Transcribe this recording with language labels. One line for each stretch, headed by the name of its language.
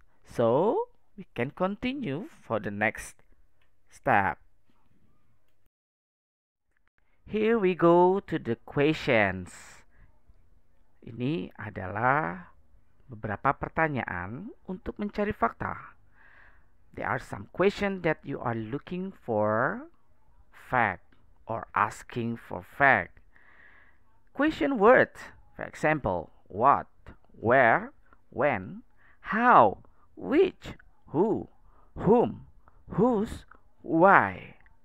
English: So, we can continue for the next step. Here we go to the questions.
Indonesian: Ini adalah beberapa pertanyaan untuk mencari fakta.
English: There are some questions that you are looking for fact or asking for fact. Question words, for example, what, where, when, how, which, who, whom, whose, why.